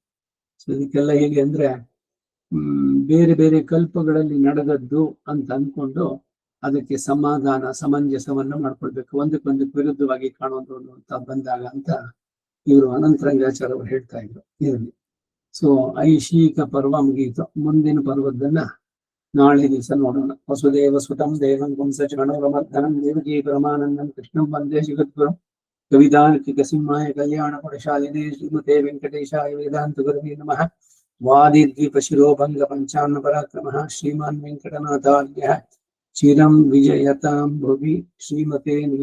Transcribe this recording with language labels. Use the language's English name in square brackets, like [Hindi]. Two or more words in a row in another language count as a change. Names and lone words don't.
[Kannada] ಸೊ ಇದಕ್ಕೆಲ್ಲ ಹೇಗೆ ಅಂದ್ರೆ ಬೇರೆ ಬೇರೆ ಕಲ್ಪಗಳಲ್ಲಿ ನಡೆದದ್ದು ಅಂತ ಅನ್ಕೊಂಡು ಅದಕ್ಕೆ ಸಮಾಧಾನ ಸಮಂಜಸವನ್ನ ಮಾಡ್ಕೊಳ್ಬೇಕು. ಒಂದಕ್ಕೊಂದಕ್ಕೆ ವಿರುದ್ಧವಾಗಿ ಕಾಣೋದು ಅಂತ ಬಂದಾಗ ಅಂತ ಇವರು ಅನಂತರಂಗಾಚಾರ್ಯ ಅವರು ಹೇಳ್ತಾ ಇದ್ರು ಇದರಲ್ಲಿ. ಸೊ ಐಶಿಕ ಪರ್ವ ಮುಗಿಯಿತು. ಮುಂದಿನ ಪರ್ವದನ್ನ ನಾಳೆ ದಿವಸ ನೋಡೋಣ. [Sanskrit] ವಸುದೇವ ಸುತಂ ದೇವಂ ಪುಂಸ ಚರಣೋರಮರ್ಧನಂ ದೇವಕೀ ಪರಮಾನಂದಂ ಕೃಷ್ಣಂ ವಂದೇ ಜಗದ್ಗುರುಂ ಕವಿತಾರ್ಕಿಕ ಸಿಂಹಾಯ ಕಲ್ಯಾಣ ಗುಣಶಾಲಿನೇ ಶ್ರೀಮತೆ ವೆಂಕಟೇಶಾಯ ವೇದಾಂತ ಗುರವೇ ನಮಃ. ವಾದಿದ್ವೀಪ ಶಿರೋಭಂಗ ಪಂಚಾನ್ನ ಪರಾಕ್ರಮಃ ಶ್ರೀಮಾನ್ ವೆಂಕಟನಾಥಾರ್ಯ ಚಿರಂ ವಿಜಯತಾಂ ಭುವಿ ಶ್ರೀಮತೆ